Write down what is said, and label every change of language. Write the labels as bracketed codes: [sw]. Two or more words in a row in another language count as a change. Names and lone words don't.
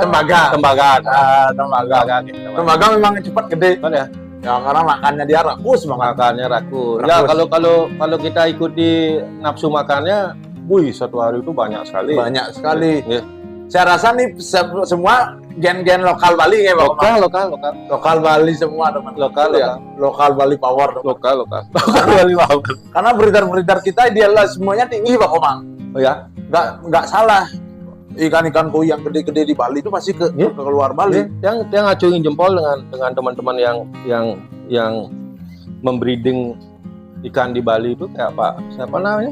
[id] Tembaga. Tembaga. Tembaga. Tembaga. Tembaga memang cepat gede. Kan ya? Ya karena makannya dia rakus banget. Makannya rakus. Rakus. Ya kalau kita ikuti nafsu makannya, wih, satu hari itu banyak sekali. Banyak sekali. Iya. Saya rasa nih semua gen-gen lokal Bali ya Pak Komang. Lokal. Lokal Bali semua teman. Lokal, ya. Lokal Bali power. teman. Lokal. Bali wow. Karena beredar kita idealismenya tinggi Pak Komang. Oh ya? Nggak salah. Ikan-ikan koi yang gede-gede di Bali itu pasti ke keluar Bali. Yang ngacungin jempol dengan teman-teman yang membreeding ikan di Bali itu kayak siapa namanya?